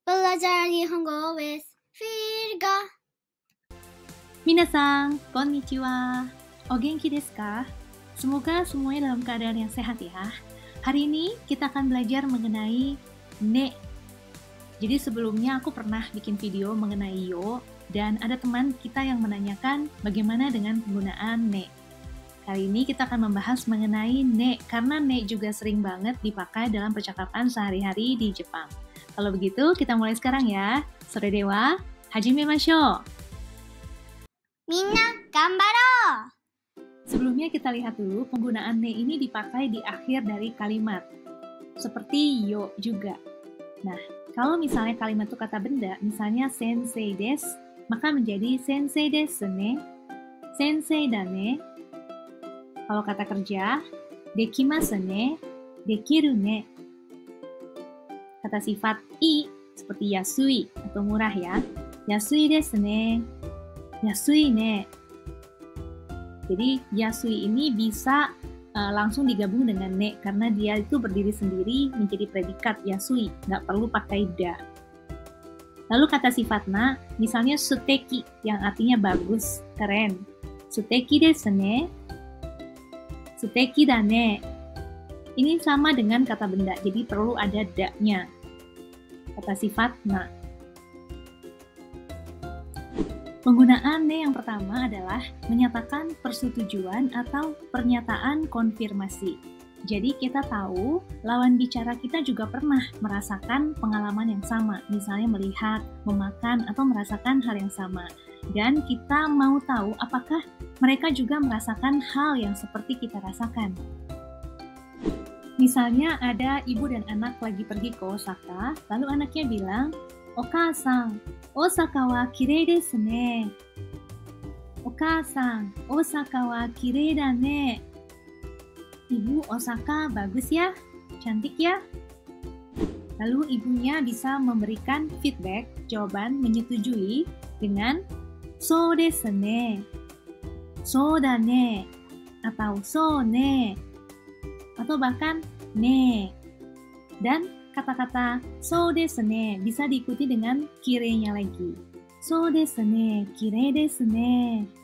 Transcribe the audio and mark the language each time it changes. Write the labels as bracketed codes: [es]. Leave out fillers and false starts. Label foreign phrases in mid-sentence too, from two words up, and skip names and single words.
[id] belajar Nihongo with Virga. [ja] 皆さん、こんにちは. お元気ですか? [id] Semoga semuanya dalam keadaan yang sehat ya. Hari ini kita akan belajar mengenai ne. Jadi sebelumnya aku pernah bikin video mengenai yo, dan ada teman kita yang menanyakan bagaimana dengan penggunaan ne. Kali ini kita akan membahas mengenai ne, karena ne juga sering banget dipakai dalam percakapan sehari-hari di Jepang. Kalau begitu, kita mulai sekarang ya. [ja] それでは, 始めましょう. みんな、頑張ろう! [id] Sebelumnya kita lihat dulu penggunaan ne ini dipakai di akhir dari kalimat. Seperti yo juga. Nah, kalau misalnya kalimat itu kata benda, misalnya [ja] 先生です, [id] maka menjadi [ja] 先生ですね、先生だね. [id] Kalau kata kerja, [ja] できますね、できるね. [id] Kata sifat i, seperti yasui atau murah ya. [ja] 安いですね、安いね. [id] Jadi yasui ini bisa langsung digabung dengan ne, karena dia itu berdiri sendiri menjadi predikat yasui, nggak perlu pakai da. Lalu kata sifat na, misalnya suteki, yang artinya bagus, keren. [ja] 素敵ですね、素敵だね. [id] Ini sama dengan kata benda, jadi perlu ada da-nya. Kata sifat na. Penggunaan ne yang pertama adalah menyatakan persetujuan atau pernyataan konfirmasi. Jadi kita tahu lawan bicara kita juga pernah merasakan pengalaman yang sama, misalnya melihat, memakan, atau merasakan hal yang sama. Dan kita mau tahu apakah mereka juga merasakan hal yang seperti kita rasakan. Misalnya ada ibu dan anak lagi pergi ke Osaka, lalu anaknya bilang, [ja] "お母さん、大阪はきれいですね. お母さん、大阪はきれいだね." [id] Ibu, Osaka bagus ya, cantik ya. Lalu ibunya bisa memberikan feedback, jawaban menyetujui dengan [ja] "そうですね", "そうだね", [id] atau [ja] "そうね", [id] atau bahkan "ne". Dan kata-kata [ja] "そうですね" [id] bisa diikuti dengan kirei-nya lagi. [ja] "そうですね、きれいですね."